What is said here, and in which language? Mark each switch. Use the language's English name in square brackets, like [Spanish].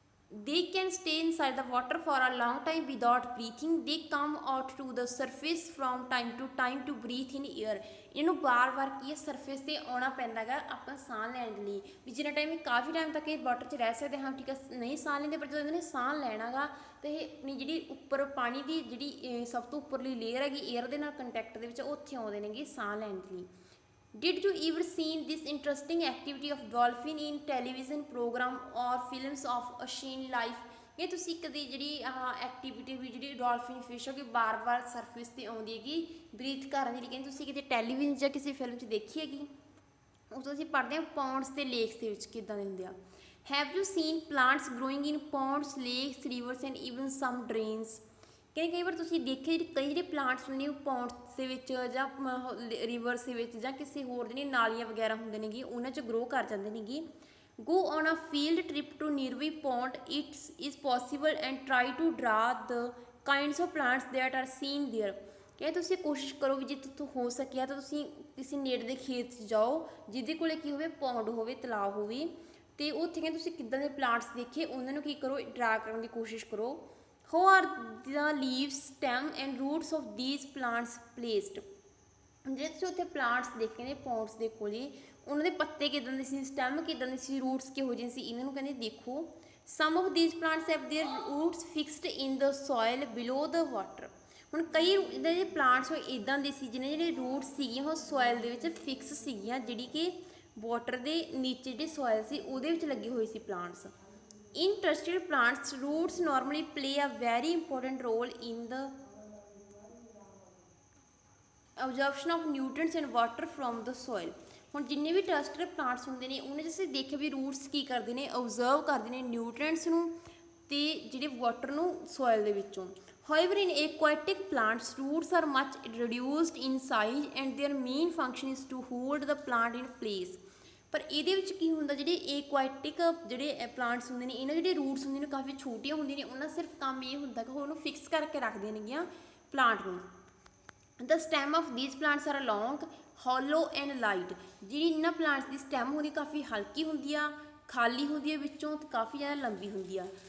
[English] They can stay inside the water for a long time without breathing। They come out to the surface from time to time to breathe in air। [Punjabi] ਇਹਨੂੰ ਬਾਰ-ਬਾਰ ਕੀ ਹੈ, surface 'ਤੇ ਆਉਣਾ ਪੈਂਦਾ ਗਾ ਆਪਾਂ ਸਾਹ ਲੈਣ ਲਈ, ਵੀ ਜਿੰਨਾ ਟਾਈਮ ਕਾਫੀ ਟਾਈਮ ਤੱਕ ਇਹ ਵਾਟਰ 'ਚ ਰਹਿ ਸਕਦੇ ਹਾਂ, ਠੀਕ ਹੈ, ਨਹੀਂ ਸਾਹ ਲੈਂਦੇ, ਪਰ ਜਦੋਂ ਇਹਨਾਂ ਨੇ ਸਾਹ ਲੈਣਾ ਗਾ ਤਾਂ ਇਹ ਆਪਣੀ ਜਿਹੜੀ ਉੱਪਰ ਪਾਣੀ ਦੀ ਜਿਹੜੀ ਸਭ ਤੋਂ ਉੱਪਰਲੀ ਲੇਅਰ ਹੈਗੀ ਏਅਰ ਦੇ ਨਾਲ ਕੰਟੈਕਟ ਦੇ ਵਿੱਚ, ਉੱਥੇ ਆਉਂਦੇ ਨੇਗੇ ਸਾਹ ਲੈਣ ਲਈ। [English] Did you ever seen this interesting activity of dolphin in television program or films of ocean life? [Punjabi] ਇਹ ਤੁਸੀਂ ਕਦੇ ਜਿਹੜੀ ਐਕਟੀਵਿਟੀ ਵੀ ਜਿਹੜੀ ਡੋਲਫਿਨ ਫਿਸ਼ ਹੋ ਕਿ ਬਾਰ-ਬਾਰ ਸਰਫੇਸ 'ਤੇ ਆਉਂਦੀ ਹੈਗੀ ਬਰੀਥ ਕਰਨ ਦੀ, ਲੇਕਿਨ ਤੁਸੀਂ ਕਿਤੇ ਟੈਲੀਵਿਜ਼ਨ ਜਾਂ ਕਿਸੇ ਫਿਲਮ 'ਚ ਦੇਖੀ ਹੈਗੀ? ਉਸ ਤੋਂ ਅਸੀਂ ਪੜ੍ਹਦੇ ਹਾਂ ਪੌਂਡਸ ਅਤੇ ਲੇਕਸ ਦੇ ਵਿੱਚ ਕਿੱਦਾਂ ਦੇ ਹੁੰਦੇ ਆ। [English] Have you seen plants growing in ponds, lakes, rivers and even some drains. [Punjabi] ਕਹਿੰਦੇ ਕਈ ਵਾਰ ਤੁਸੀਂ ਦੇਖੇ ਕਈ ਜਿਹੜੇ ਪਲਾਂਟਸ ਨੇ ਉਹ ਪੌਂਡਸ ਦੇ ਵਿੱਚ ਜਾਂ ਰਿਵਰਸ ਦੇ ਵਿੱਚ ਜਾਂ ਕਿਸੇ ਹੋਰ ਜਿਹੜੀਆਂ ਨਾਲੀਆਂ ਵਗੈਰਾ ਹੁੰਦੇ ਨੇਗੇ ਉਹਨਾਂ 'ਚ ਗਰੋ ਕਰ ਜਾਂਦੇ ਨੇਗੇ। [English] Go on a field trip to nearby pond, it's is possible and try to draw the kinds of plants that are seen there. [Punjabi] ਕਹਿੰਦੇ ਤੁਸੀਂ ਕੋਸ਼ਿਸ਼ ਕਰੋ ਵੀ ਜੇ ਤੁਹਾਡੇ ਹੋ ਸਕਿਆ ਤਾਂ ਤੁਸੀਂ ਕਿਸੇ ਨੇੜੇ ਦੇ ਖੇਤ 'ਚ ਜਾਓ ਜਿਹਦੇ ਕੋਲ ਕੀ ਹੋਵੇ, ਪੌਂਡ ਹੋਵੇ, ਤਲਾਅ ਹੋਵੇ, ਅਤੇ ਉੱਥੇ ਕਹਿੰਦੇ ਤੁਸੀਂ ਕਿੱਦਾਂ ਦੇ ਪਲਾਂਟਸ ਦੇਖੇ ਉਹਨਾਂ ਨੂੰ ਕੀ ਕਰੋ, ਡਰਾ ਕਰਨ ਦੀ ਕੋਸ਼ਿਸ਼ ਕਰੋ। [English] How are the leaves, stem and roots of these plants placed? [Punjabi] ਜਿਹੜੇ ਤੁਸੀਂ ਉੱਥੇ ਪਲਾਂਟਸ ਦੇਖੇ ਨੇ ਪੌਂਡਸ ਦੇ ਕੋਲੇ, ਉਹਨਾਂ ਦੇ ਪੱਤੇ ਕਿੱਦਾਂ ਦੇ ਸੀ, ਸਟੈਮ ਕਿੱਦਾਂ ਦੇ ਸੀ, ਰੂਟਸ ਕਿਹੋ ਜਿਹੇ ਸੀ, ਇਹਨਾਂ ਨੂੰ ਕਹਿੰਦੇ ਦੇਖੋ। [English] Some of these plants have their roots fixed in the soil below the water. [Punjabi] ਹੁਣ ਕਈ ਇੱਦਾਂ ਦੇ ਪਲਾਂਟਸ ਹੋਏ ਇੱਦਾਂ ਦੇ ਸੀ ਜਿਹਨੇ ਜਿਹੜੇ ਰੂਟਸ ਸੀਗੀਆਂ ਉਹ ਸੋਇਲ ਦੇ ਵਿੱਚ ਫਿਕਸ ਸੀਗੀਆਂ, ਜਿਹੜੀ ਕਿ ਵਾਟਰ ਦੇ ਨੀਚੇ ਜਿਹੜੇ ਸੋਇਲ ਸੀ ਉਹਦੇ ਵਿੱਚ ਲੱਗੇ ਹੋਏ ਸੀ plants. [English] In terrestrial plants, roots normally play a very important role in the absorption of nutrients and water from the soil। [Punjabi] ਹੁਣ ਜਿੰਨੇ ਵੀ ਟਰਸਟਰੀਅਲ ਪਲਾਂਟਸ ਹੁੰਦੇ ਨੇ ਉਹਨਾਂ 'ਚ ਅਸੀਂ ਦੇਖਿਆ ਵੀ ਰੂਟਸ ਕੀ ਕਰਦੇ ਨੇ, ਓਬਜ਼ਰਵ ਕਰਦੇ ਨੇ ਨਿਊਟ੍ਰੀਐਂਟਸ ਨੂੰ ਤੇ ਜਿਹੜੇ ਵਾਟਰ ਨੂੰ ਸੋਇਲ ਦੇ ਵਿੱਚੋਂ। [English] However, in aquatic plants, roots are much reduced in size and their main function is to hold the plant in place। [Punjabi] ਪਰ ਇਹਦੇ ਵਿੱਚ ਕੀ ਹੁੰਦਾ, ਜਿਹੜੇ ਏਕੁਆਟਿਕ ਜਿਹੜੇ ਪਲਾਂਟਸ ਹੁੰਦੇ ਨੇ ਇਹਨਾਂ ਜਿਹੜੇ ਰੂਟਸ ਹੁੰਦੇ ਨੇ ਕਾਫੀ ਛੋਟੀਆਂ ਹੁੰਦੀਆਂ ਨੇ, ਉਹਨਾਂ ਸਿਰਫ ਕੰਮ ਇਹ ਹੁੰਦਾ ਕਿ ਉਹਨੂੰ ਫਿਕਸ ਕਰਕੇ ਰੱਖਦੀਆਂ ਨੇਗੀਆਂ ਪਲਾਂਟ ਨੂੰ। [English] The stem of these plants are long, hollow and light. [Punjabi] ਜਿਹੜੀ ਇਹਨਾਂ ਪਲਾਂਟਸ ਦੀ ਸਟੈਮ ਹੁੰਦੀ ਕਾਫੀ ਹਲਕੀ ਹੁੰਦੀ ਆ, ਖਾਲੀ ਹੁੰਦੀ ਹੈ ਵਿੱਚੋਂ ਤੇ ਕਾਫੀ ਜ਼ਿਆਦਾ ਲੰਬੀ ਹੁੰਦੀ ਆ।